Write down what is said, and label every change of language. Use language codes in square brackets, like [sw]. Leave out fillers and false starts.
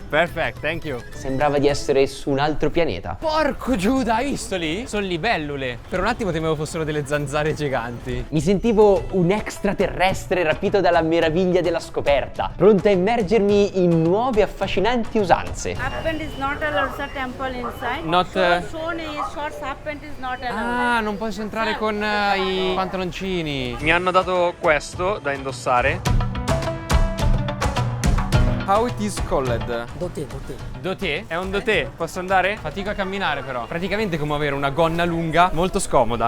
[en] Perfect, thank you. [it] sembrava di essere su un altro pianeta. Porco Giuda, hai visto lì? Sono libellule. Per un attimo temevo fossero delle zanzare giganti. Mi sentivo un extraterrestre rapito dalla meraviglia della scoperta, pronto a immergermi in nuove affascinanti usanze. [en] Half is not allowed, sir, temple inside. Not, So many shorts, half pant is not allowed. [it] Ah, non posso entrare con i pantaloncini. Mi hanno dato questo da indossare. How it is called? Doté? È un doté. Posso andare? Fatico a camminare però. Praticamente come avere una gonna lunga, molto scomoda.